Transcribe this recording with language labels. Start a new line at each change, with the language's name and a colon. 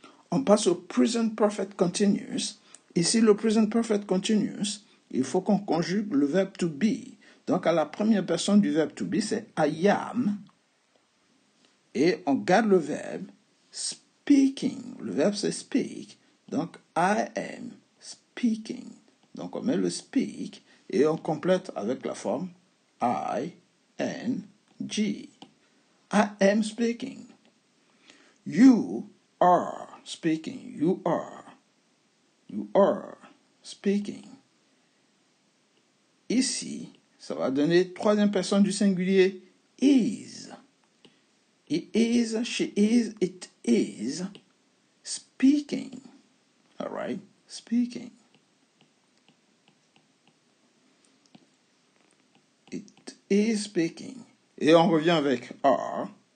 French: On passe au present perfect continuous. Ici, le present perfect continuous, il faut qu'on conjugue le verbe to be. Donc, à la première personne du verbe to be, c'est
English: I am.
French: Et on garde le verbe speaking. Le verbe, c'est speak. Donc,
English: I am speaking.
French: Donc, on met le speak et on complète avec la forme I, N, G.
English: I am speaking. You are speaking. You are. You are speaking.
French: Ici, ça va donner troisième personne du singulier is.
English: He is, she is, it is speaking. All right? Speaking. It is speaking.
French: Et on revient avec are.